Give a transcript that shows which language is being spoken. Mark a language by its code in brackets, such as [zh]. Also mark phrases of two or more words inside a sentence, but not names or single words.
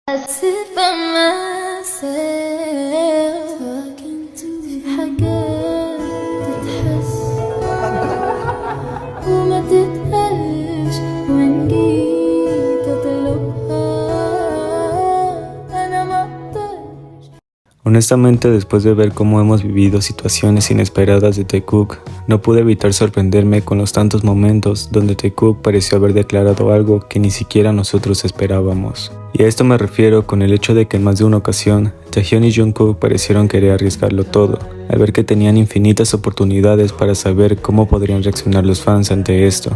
[en] sit by myself talking to [ar] في حاجات تتحس وما تتقالش وإن جيت أطلبها أنا ما أقدرش. [es] Honestamente, después de ver cómo hemos vivido situaciones inesperadas de Taekook, no pude evitar sorprenderme con los tantos momentos donde Taekook pareció haber declarado algo que ni siquiera nosotros esperábamos. Y a esto me refiero con el hecho de que en más de una ocasión, Taehyun y Jungkook parecieron querer arriesgarlo todo, al ver que tenían infinitas oportunidades para saber cómo podrían reaccionar los fans ante esto.